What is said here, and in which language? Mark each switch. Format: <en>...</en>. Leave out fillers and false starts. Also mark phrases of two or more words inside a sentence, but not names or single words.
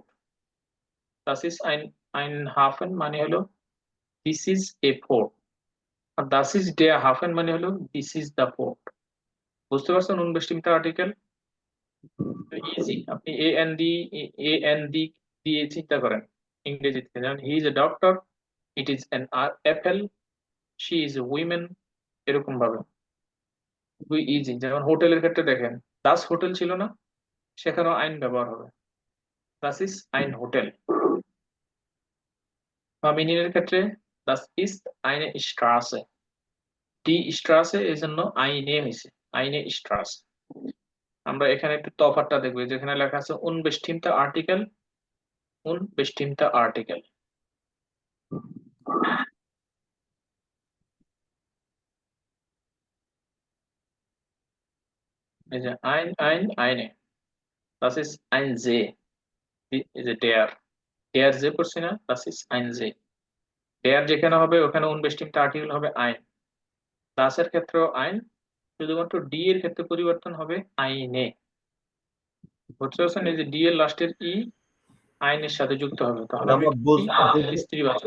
<de>das ist ein, ein Hafen মানে হলো</de> <en>this is a port.</en> <de>আর das ist der Hafen মানে হলো</de> <en>this is the port.</en> <bn>বুঝতে পারছেন</bn> <de>unbestimmter Artikel?</de> <bn>ইজি। আপনি এ এন ডি দিয়ে চিন্তা করেন ইংরেজিতে, যেমন</bn> <en>he is a doctor, it is an apple, she is a woman,</en> <bn>এরকম ভাবে খুবই ইজি। যেমন হোটেলের ক্ষেত্রে দেখেন,</bn> <de>das Hotel</de> <bn>ছিল না, সেখানেও আইন ব্যবহার হবে,</bn> <de>das ist ein Hotel.</de> <bn>ফেমিনিনের ক্ষেত্রে</bn> <de>das ist eine Straße, die Straße,</de> <bn>এই জন্য আইনে হয়েছে,</bn> <de>eine Straße.</de> <bn>আমরা এখানে একটু তফাৎটা দেখবো, যেখানে লেখা আছে</bn> <de>unbestimmter Artikel, unbestimmter Artikel.</de> <bn>এই যে আইন, আইন, আইনে,</bn> <de>das ist ein See,</de> <bn>এই যে ডেয়ার, ডেয়ার যে পড়ছি না,</bn> <de>das ist ein See।</de> <bn>ডেয়ার যেখানে হবে ওখানে</bn> <de>unbestimmter Artikel</de> <bn>হবে আইন, দাসের ক্ষেত্রেও আইন, শুধুমাত্র ডি এর ক্ষেত্রে পরিবর্তন হবে আইনে। বুঝতে পারছেন? এই যে ডি এর লাস্টের ই আইনের সাথে যুক্ত হবে, তাহলে হবে স্ত্রীবাচক।</bn>